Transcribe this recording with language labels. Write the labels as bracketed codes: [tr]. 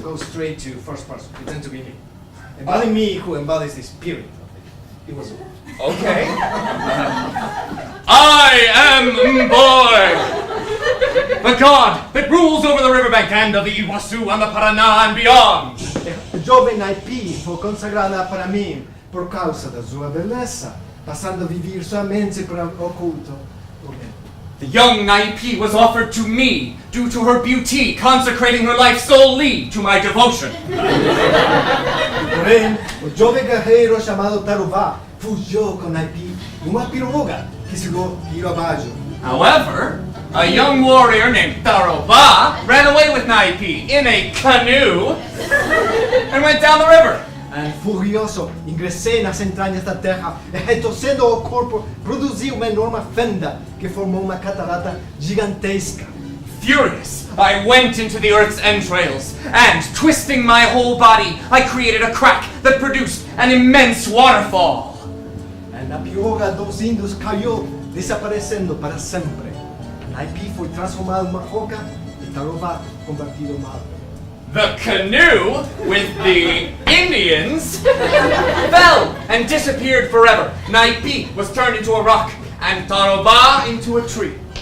[en] Go straight to first person. Pretend to be me. Embody me who embodies the spirit of the Iguazu. Okay. I am Mboy, the god that rules over the riverbank and of the Iguazu and the Paraná and beyond. [pt] Jovem Naipi foi consagrada para mim por causa da sua beleza, passando a viver somente para o culto. [en] The young Naipi was offered to me due to her beauty, consecrating her life solely to my devotion. [pt] Porém, o jovem guerreiro chamado Tarubá fugiu com Naipi numa piroga que chegou rio abaixo. [en] However, a young warrior named Taroba ran away with Naipi in a canoe and went down the river. [pt] Furioso, ingressei nas entranhas da terra e, retorcendo o corpo, produzi uma enorme fenda que formou uma catarata gigantesca. [en] Furious, I went into the earth's entrails, and, twisting my whole body, I created a crack that produced an immense waterfall. [pt] Na piroga dos índios caiu, desaparecendo para sempre. Naipi foi transformado em uma roca e Tarubá convertido em árvore. [en] The canoe with the Indians fell and disappeared forever. Naipi was turned into a rock, and Taroba into a tree.